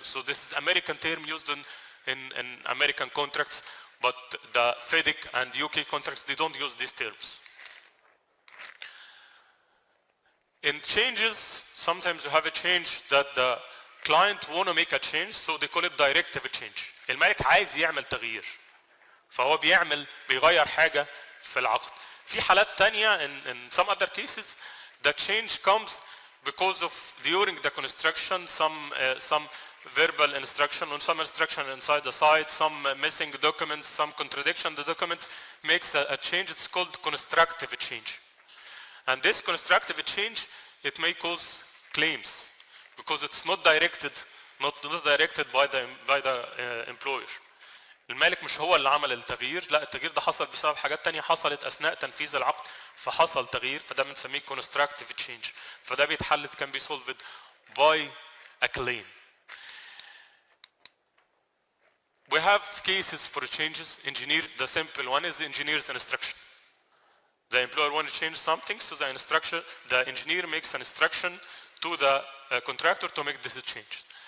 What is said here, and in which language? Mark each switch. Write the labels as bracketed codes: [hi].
[en] So this is American term used in American contracts, but the FIDIC and UK contracts, they don't use these terms. In changes, sometimes you have a change that the client want to make a change, so they call it directive change. [ar] المالك عايز يعمل تغيير، فهو بيغير حاجة في العقد. في حالات تانية [en] in some other cases the change comes because of during the construction some verbal instruction or some instruction inside the site, some missing documents, some contradiction. The document makes a change. It's called constructive change. And this constructive change, it may cause claims because it's not directed by the employer. [ar] المالك مش هو اللي عمل التغيير، لا التغيير ده حصل بسبب حاجات تانية حصلت أثناء تنفيذ العقد فحصل تغيير، فده بنسميه constructive change. فده بيتحل [en] can be solved by a claim. We have cases for changes. Engineer, the simple one is the engineer's instruction. The employer wants to change something, so the engineer makes an instruction to the contractor to make this change.